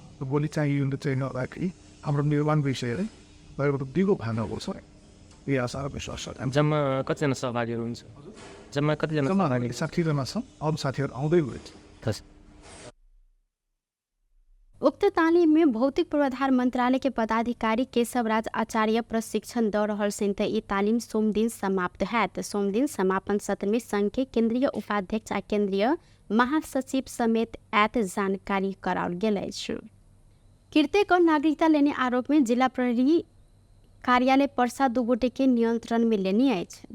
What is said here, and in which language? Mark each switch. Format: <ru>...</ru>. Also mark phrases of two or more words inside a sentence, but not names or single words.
<ne>भोलि चाहिँ यो चाहिँ नराखी हाम्रो निर्माण विषयले लगभग 2 भागको छ। यही आशा र विश्वास छ। जम्मा कतिजना सहभागीहरू हुन्छ? जम्मा कतिजना? जम्मा 60 जना छन्। अरू साथीहरू आउँदै हुनुहुन्छ।</ne> <mai>उक्त तालीम में भौतिक पूर्वाधार मंत्रालय के पदाधिकारी केशवराज आचार्य प्रशिक्षण द रहल छन्। ई तालीम सोम दिन समाप्त हैत। सोम दिन समापन सत्र में संघ के केंद्रीय उपाध्यक्ष आ केंद्रीय महासचिव समेत ऐत जानकारी कराओल गेल अछि। कीर्तिक नागरिकता लेने आरोप में जिला प्रहरी कार्यालय पर्सा 2 गोटे के नियंत्रण में लेने अछि।</mai>